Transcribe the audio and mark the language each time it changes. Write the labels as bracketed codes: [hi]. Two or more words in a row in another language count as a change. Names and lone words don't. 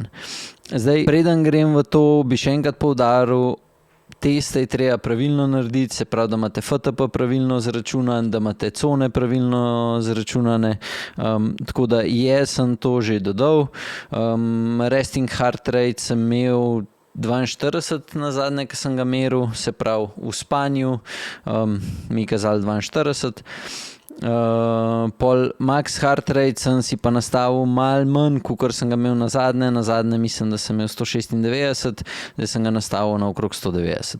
[sl] Zdaj, preden grem v to, bi še enkrat poudaril, teste je treba pravilno narediti, se pravi, da imate FTP pravilno zračunan, da imate cone pravilno zračunane, tako da jaz sem to že dodal. [en] Resting heart rate [sl] sem imel 42 na zadnje, ki sem ga meril, se pravi v spanju, mi je kazalo 42. Pol [en] max heart rate [sl] sem si pa nastavil malo manj, kakor sem ga imel na zadnje mislim, da sem imel 196, zdaj sem ga nastavil na okrog 190.